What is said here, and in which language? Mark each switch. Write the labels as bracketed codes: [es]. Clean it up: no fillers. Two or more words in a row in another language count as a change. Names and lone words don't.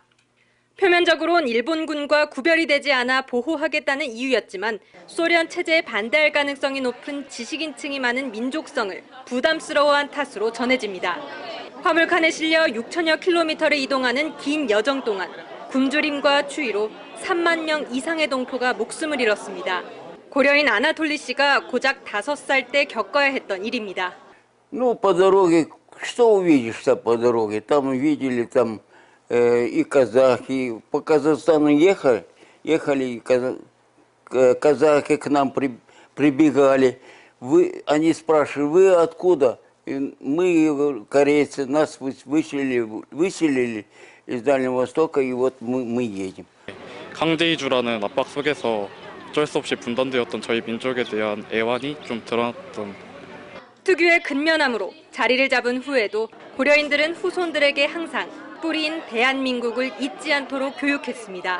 [ko] 표면적으론 일본군과 구별이 되지 않아 보호하겠다는 이유였지만 소련 체제에 반대할 가능성이 높은 지식인층이 많은 민족성을 부담스러워한 탓으로 전해집니다. 화물칸에 실려 6천여 킬로미터를 이동하는 긴 여정 동안 굶주림과 추위로 3만 명 이상의 동포가 목숨을 잃었습니다. 고려인 아나톨리 씨가 고작 5살 때 겪어야 했던 일입니다. [ru] Ну, по дороге, что увидишь-то по дороге? Там видели там и казахи, по Казахстану ехали казахи к нам прибегали. Они спрашивали, вы откуда? И мы, корейцы, нас выселили из Дальнего Востока, и вот мы едем. [ko] 강제 이주라는 압박 속에서 어쩔 수 없이 분단되었던 저희 민족에 대한 애환이 좀 드러났던. 특유의 근면함으로 자리를 잡은 후에도 고려인들은 후손들에게 항상 뿌리인 대한민국을 잊지 않도록 교육했습니다.